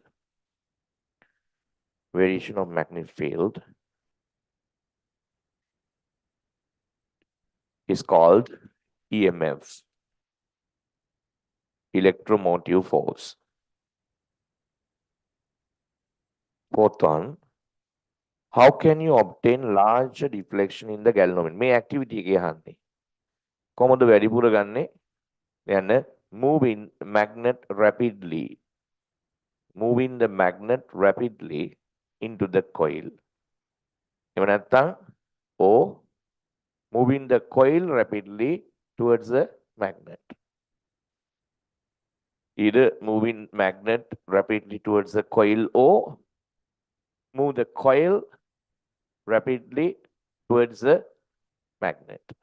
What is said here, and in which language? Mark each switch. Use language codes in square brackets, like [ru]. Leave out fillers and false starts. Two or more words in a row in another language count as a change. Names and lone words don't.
[en] Variation of magnetic field is called EMF. Electromotive force. Fourth one, how can you obtain large deflection in the galvanometer? [si] මේ activity එකේ අහන්නේ. කොහොමද වැඩිපුර ගන්නෙ? [en] යන්න moving magnet rapidly. Moving the magnet rapidly into the coil. [si] එහෙම නැත්නම් [en] or moving the coil rapidly towards the magnet. Either moving magnet rapidly towards the coil or move the coil rapidly towards the magnet.